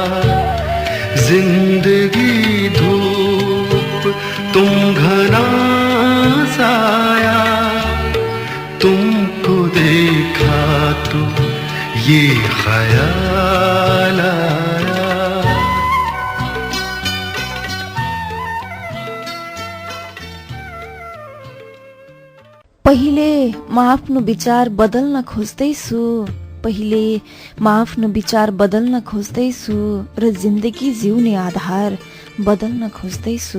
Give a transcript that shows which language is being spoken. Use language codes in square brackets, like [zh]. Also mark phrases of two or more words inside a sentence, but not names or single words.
[hi] जिंदगी धूप, तुम घना साया, तुमको देखा तो ये ख्याल आया। [ne] पहिले म आफ्नो विचार बदल्न खोज्दैछु, पहिले म आफ्नो विचार बदल्न खोज्दैछु र जिन्दगी जिउने आधार बदल्न खोज्दैछु।